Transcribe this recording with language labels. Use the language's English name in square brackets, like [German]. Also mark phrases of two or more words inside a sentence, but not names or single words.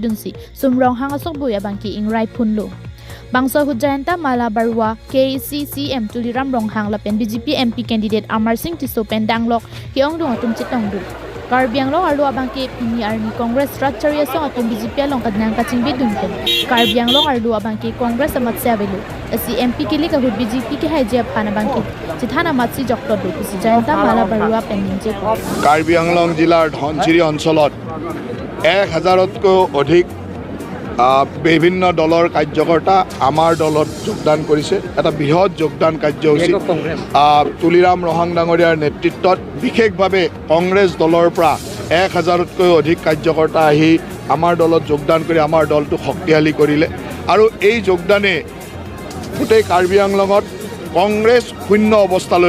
[Karbi] Dun Si Sumrong Hangasok Boya Bangki Ingrai Phunlo Bangso Hujayanta Mala Barwa KCCM Tuliram Ronghang Lapen BJP [English] MP candidate [Karbi] Amar Singh Tiso Pendanglok Kiong Dung Atum Chitong Du Karbiang Long Arlu Abangke Pini Army Congress Ratcharia Song Atum BJP Long Kadnang Kachingbe Dunken Karbiang Long Arlu Abangke Congress Amat Savelu Asi MP Kili Kahut BJP Ke Haijia Phana Bangke Chithana Matsi Jokto Du Hujayanta Mala Barwa Penninje [Assamese] Karbiang Long Jilar Dhonchiri অঞ্চলত 1000তকৈ অধিক বিভিন্ন দলৰ কাৰ্যকৰ্তা আমাৰ দলত যোগদান কৰিছে এটা বৃহৎ যোগদান কাৰ্যসূচী তুলিৰাম ৰহাং ডাঙৰীয়াৰ নেতৃত্বত বিশেষভাৱে কংগ্ৰেছ দলৰ পৰা 1000তকৈ অধিক কাৰ্যকৰ্তা আহি আমাৰ দলত যোগদান কৰি আমাৰ দলটো শক্তিশালী কৰিলে আৰু এই যোগদানে গোটেই কাৰ্বি আংলঙত কংগ্ৰেছ শূন্য অৱস্থালৈ